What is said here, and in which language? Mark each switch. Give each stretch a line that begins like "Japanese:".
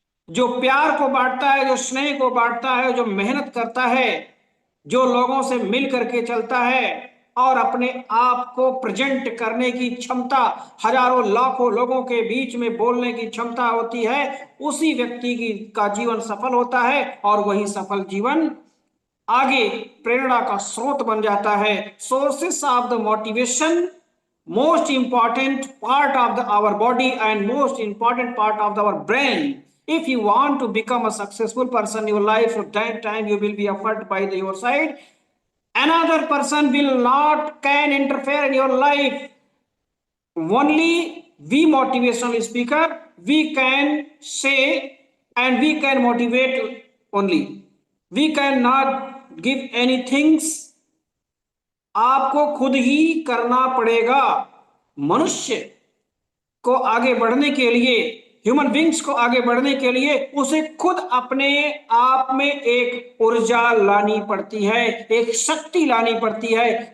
Hindi: जो प्यार को बांटता है, जो स्नेह को बांटता है, जो मेहनत करता है, जो लोगों से मिल करके चलता है और अपने आप को प्रेजेंट करने की क्षमता, हजारों लाखों लोगों के बीच में बोलने की क्षमता होती है, उसी व्यक्ति की का जीवन सफल होता है और वही सफल जीवन आगे प्रेरणा का स्रोत बन जाता है।
English: Sources of the motivation, most important part of our body and most important part of our brain. If you want to become a successful person in your life, at that time you will be offered by your side. Another person will not can interfere in your life. Only we motivational speaker, we can say and we can motivate only. We cannot give anything,
Hindi: आपको खुद ही करना पड़ेगा। मनुष्य को आगे बढ़ने के लिए, ह्यूमन बींग्स को आगे बढ़ने के लिए उसे खुद अपने आप में एक ऊर्जा लानी पड़ती है, एक शक्ति लानी पड़ती है।